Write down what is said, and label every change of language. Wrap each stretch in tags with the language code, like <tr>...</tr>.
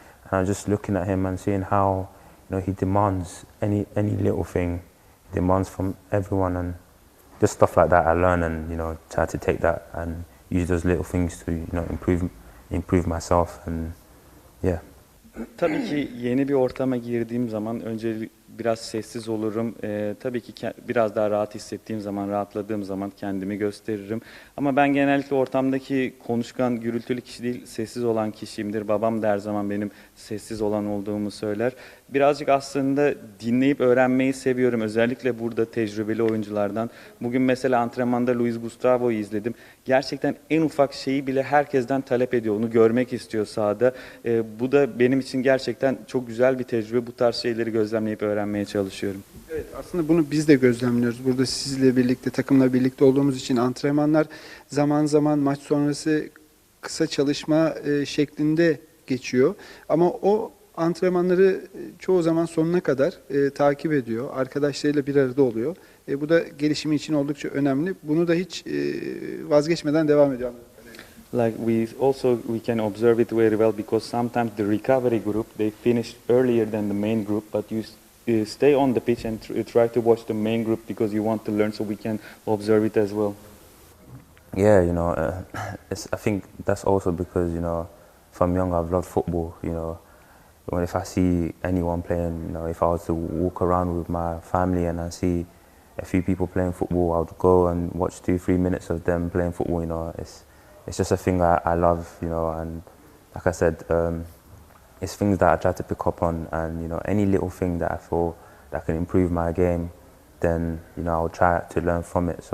<en>And I was just looking at him and seeing how he demands any little thing, he demands from everyone, and just stuff like that I learn and try to take that and use those little things to improve myself, and yeah.</en> <tr>Tabii ki yeni bir ortama girdiğim zaman önce biraz sessiz olurum. Tabii ki biraz daha rahat hissettiğim zaman, rahatladığım zaman kendimi gösteririm. Ama ben genellikle ortamdaki konuşkan, gürültülü kişi değil, sessiz olan kişiyimdir. Babam da her zaman benim sessiz olan olduğumu söyler. Birazcık aslında dinleyip öğrenmeyi seviyorum. Özellikle burada tecrübeli oyunculardan. Bugün mesela antrenmanda Luis Gustavo'yu izledim. Gerçekten en ufak şeyi bile herkesten talep ediyor. Onu görmek istiyor sahada. Bu da benim için gerçekten çok güzel bir tecrübe. Bu tarz şeyleri gözlemleyip öğrenmeye çalışıyorum. Evet, aslında bunu biz de gözlemliyoruz. Burada sizle birlikte, takımla birlikte olduğumuz için antrenmanlar zaman zaman maç sonrası kısa çalışma şeklinde geçiyor. Ama o Antrenmanları çoğu zaman sonuna kadar takip ediyor. Arkadaşlarıyla bir arada oluyor. Bu da gelişimi için oldukça önemli. Bunu da hiç vazgeçmeden devam ediyor.</tr> <en>Like we can observe it very well because sometimes the recovery group they finish earlier than the main group, but you stay on the pitch and try to watch the main group because you want to learn, so we can observe it as well. Yeah, I think that's also because, from young I've loved football, if I see anyone playing, if I was to walk around with my family and I see a few people playing football, I would go and watch 2-3 minutes of them playing football, it's just a thing I love, and like I said, it's things that I try to pick up on, and, any little thing that I feel that can improve my game, then, I'll try to learn from it.</en>